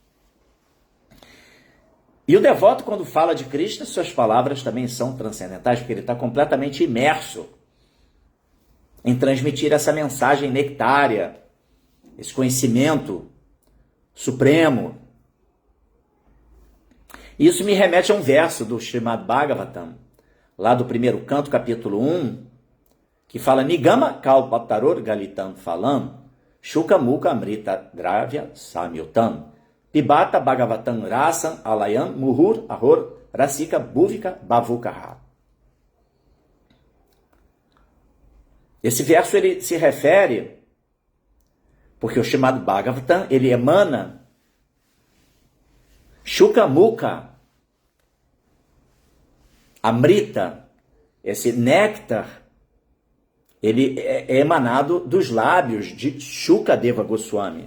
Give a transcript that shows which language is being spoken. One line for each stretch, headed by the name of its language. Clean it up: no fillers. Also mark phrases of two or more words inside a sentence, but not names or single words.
Portuguese: E o devoto, quando fala de Krishna, suas palavras também são transcendentais, porque ele está completamente imerso em transmitir essa mensagem nectária, esse conhecimento supremo. Isso me remete a um verso do Srimad Bhagavatam, lá do primeiro canto, capítulo 1, que fala
Sanskrit: Nigama Kalpataror Galitam Falam, Shuka Mukha Amrita Dravya Samyutam, Pibata Bhagavatam Rasam Alayam Muhur Ahor Rasika Bhuvika Bavukaha.
Portuguese: Esse verso ele se refere, porque o chamado Bhagavatam, ele emana
Sanskrit: Shuka Mukha Amrita,
Portuguese: esse néctar, ele é emanado dos lábios de Shukadeva Goswami.